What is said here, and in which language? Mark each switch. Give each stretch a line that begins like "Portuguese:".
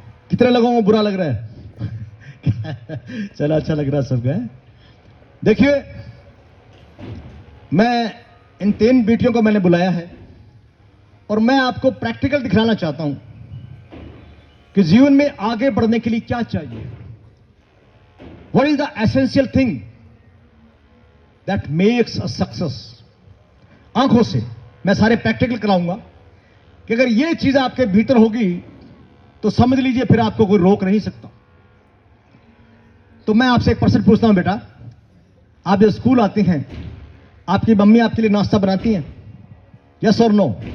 Hindi: कितने लोगों को बुरा लग रहा है? चलो अच्छा लग रहा है सबको। देखिए, मैं इन 3 बेटियों को मैंने बुलाया है और मैं आपको प्रैक्टिकल दिखाना चाहता हूं कि जीवन में आगे बढ़ने के लिए क्या चाहिए।
English: What is the essential thing that makes a success?
Hindi: आंखों से मैं सारे प्रैक्टिकल कराऊंगा कि अगर ये चीज आपके भीतर होगी तो समझ लीजिए फिर आपको कोई रोक नहीं सकता। तो मैं आपसे एक प्रश्न पूछता हूं बेटा, आप जब स्कूल आते हैं आपकी मम्मी आपके लिए नाश्ता बनाती हैं? यस और नो?